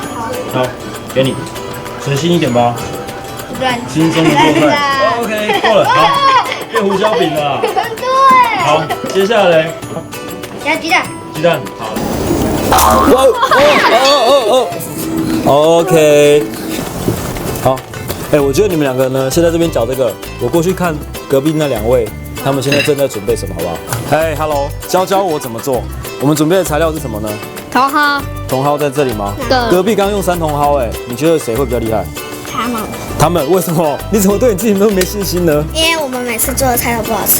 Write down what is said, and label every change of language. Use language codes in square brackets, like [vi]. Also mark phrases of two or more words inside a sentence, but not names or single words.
[zh] 好，給你，隨心一點吧。輕鬆的做菜。OK， 夠了，好，變胡椒餅了。對。好，接下來加雞蛋。雞蛋，好。OK， 好。我覺得你們兩個呢，先在這邊攪這個，我過去看隔壁那2位，他們現在正在準備什麼，好不好？Hello， 教我怎麼做。我們準備的材料是什麼呢？茼蒿。茼蒿在這裡嗎？對。隔壁剛剛用3茼蒿，你覺得誰會比較厲害？他們為什麼？你怎麼對你自己那麼沒信心呢？因為我們每次做的菜都不好吃。